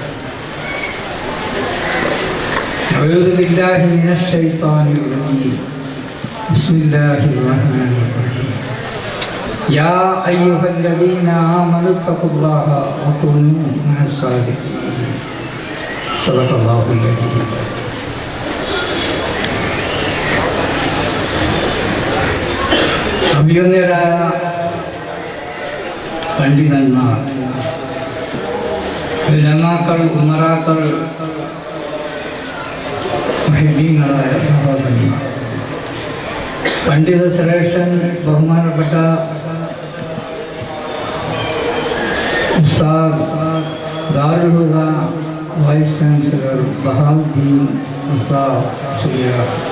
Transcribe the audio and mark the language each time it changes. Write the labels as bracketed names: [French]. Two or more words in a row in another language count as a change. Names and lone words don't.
[Arabic] أعوذ بالله من الشيطان الرجيم. بسم الله الرحمن الرحيم. يا أيها الذين آمنوا اتقوا الله وكونوا مع الصادقين. صدق الله العظيم. [Malayalam] അഭിയന്തരായ പണ്ഡിതന്മാർ, ഉലമാക്കൾ, ഉമറാക്കൾ, മുഹിബ്ബീങ്ങളായ സഹോദരന്മാർ, പണ്ഡിത ശ്രേഷ്ഠൻ ബഹുമാനപ്പെട്ട ഉസ്താദ് ദാറുൽ ഹുദ [English] Vice Chancellor [Malayalam] ബഹാവുദ്ദീൻ ഉസ്താദ് സുലിയാർ,